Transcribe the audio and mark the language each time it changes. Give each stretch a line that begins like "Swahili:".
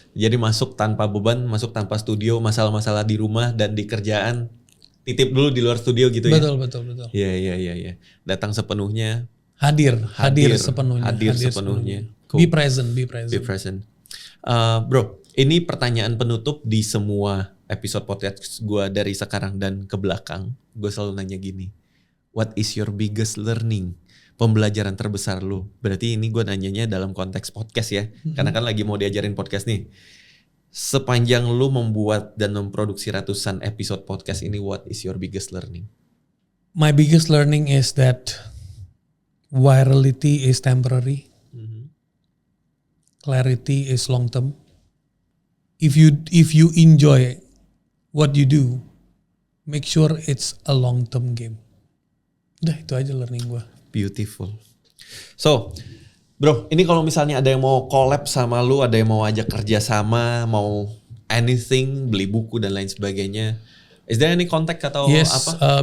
Indonesian: Jadi masuk tanpa beban, masuk tanpa studio, masalah-masalah di rumah dan di kerjaan titip dulu di luar studio gitu ya. Betul. Iya. Datang sepenuhnya. Hadir sepenuhnya. Hadir sepenuhnya. Cool.
English: Be present. Be present.
Indonesian: Bro, ini pertanyaan penutup di semua episode podcast gue dari sekarang dan ke belakang. Gue selalu nanya gini.
English: What is your biggest learning?
Indonesian: Pembelajaran terbesar lu. Berarti ini gue nanyanya dalam konteks podcast ya. Karena kan lagi mau diajarin podcast nih. Sepanjang lu membuat dan memproduksi ratusan episode podcast ini,
English: what is your biggest learning? My biggest learning is that virality is temporary. Clarity is long term. If you enjoy what you do, make sure it's a long term game.
Indonesian: Udah itu aja learning gue.
English: Beautiful.
Indonesian: So, bro, ini kalau misalnya ada yang mau collab sama lu, ada yang mau ajak kerja sama, mau anything, beli buku dan lain sebagainya,
English: is there any contact
Indonesian: atau apa?